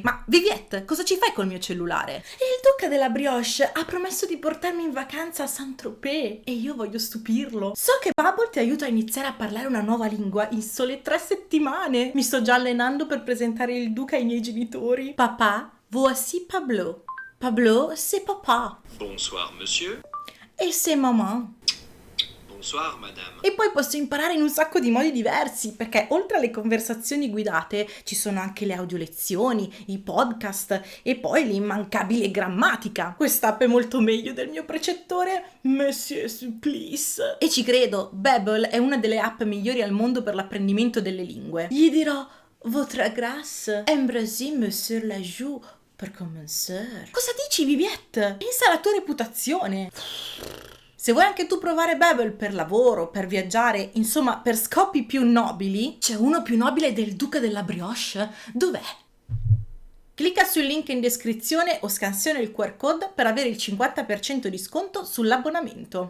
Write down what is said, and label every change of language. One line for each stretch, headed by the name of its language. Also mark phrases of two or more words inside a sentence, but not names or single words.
Italian: Ma Viviette, cosa ci fai col mio cellulare? Il duca della brioche ha promesso di portarmi in vacanza a Saint-Tropez e io voglio stupirlo. So che Babbel ti aiuta a iniziare a parlare una nuova lingua in sole 3 settimane. Mi sto già allenando per presentare il duca ai miei genitori. Papà,
French: voici Pablo. Pablo, c'est papa. Bonsoir, monsieur. E c'est maman. Bonsoir, madame.
Italian: E poi posso imparare in un sacco di modi diversi, perché oltre alle conversazioni guidate ci sono anche le audiolezioni, i podcast e poi l'immancabile grammatica. Quest'app è molto meglio del mio precettore, Monsieur Supplice. E ci credo, Babbel è una delle app migliori al mondo per l'apprendimento delle lingue. Gli dirò:
French: Votre grâce, embrassez-moi sur la joue per commencer.
Italian: Cosa dici, Viviette? Pensa alla tua reputazione. Se vuoi anche tu provare Babbel per lavoro, per viaggiare, insomma per scopi più nobili, c'è uno più nobile del duca della brioche. Dov'è? Clicca sul link in descrizione o scansiona il
English: QR code
Italian: per avere il 50% di sconto sull'abbonamento.